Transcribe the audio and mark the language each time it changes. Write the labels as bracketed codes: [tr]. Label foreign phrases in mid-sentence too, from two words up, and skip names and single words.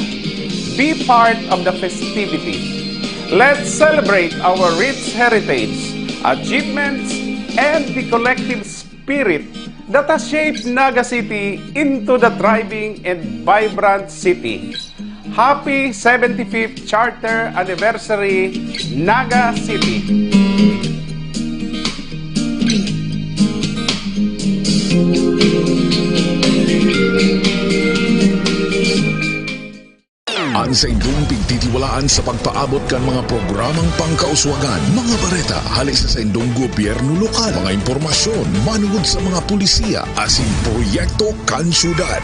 [en] Be part of the festivities. Let's celebrate our rich heritage, achievements, and the collective spirit that has shaped Naga City into the thriving and vibrant city. Happy 75th Charter Anniversary, Naga City! [bik] Ang sa inyong pagtitiwalaan sa pagpaabot kan mga programang pangkauswagan, mga bareta, halis sa inyong gobyerno lokal, mga impormasyon, manungod sa mga pulisiya, asin proyekto kan syudad.